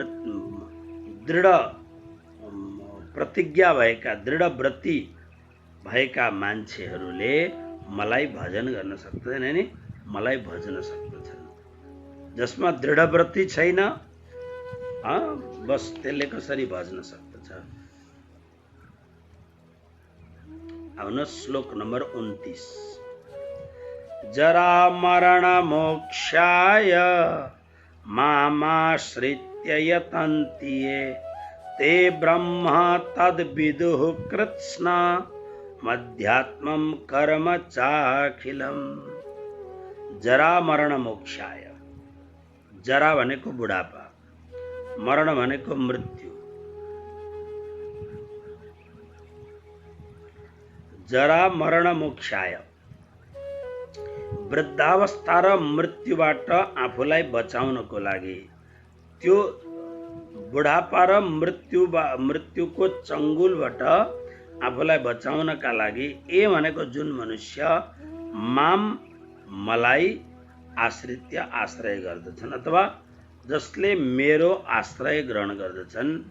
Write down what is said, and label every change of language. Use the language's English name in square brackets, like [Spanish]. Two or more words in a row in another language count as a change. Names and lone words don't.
[Nepali] प्रतिज्ञा भएका, दृढव्रती भएका मान्छेहरूले मलाई भजन गर्न सक्दैन नि, मलाई भजन सक्दछन्। जसमा दृढव्रती छैन, बस त्यसले कसरी भज्न सक्दछ। आउनु श्लोक नम्बर 29। [Sanskrit] जरा मरण मोक्षाय मामाश्रित्य यतन्ति ये, ते ब्रह्म तद्विदुः कृत्स्न मध्यात्मं कर्म चाखिलम्। जरा मरण मोक्षाय, [Nepali] जरा भनेको बुढापा, मरण भनेको मृत्यु। [Sanskrit] जरा मरण मोक्षाय, [Nepali] वृद्धावस्था र मृत्युबाट आफूलाई बचाउनको लागि, त्यो बुढापा र मृत्युको चङ्गुलबाट आफूलाई बचाउनका लागि, ए भनेको जुन मनुष्य माम मलाई आश्रित्य आश्रय गर्दछन्, अथवा जसले मेरो आश्रय ग्रहण गर्दछन्,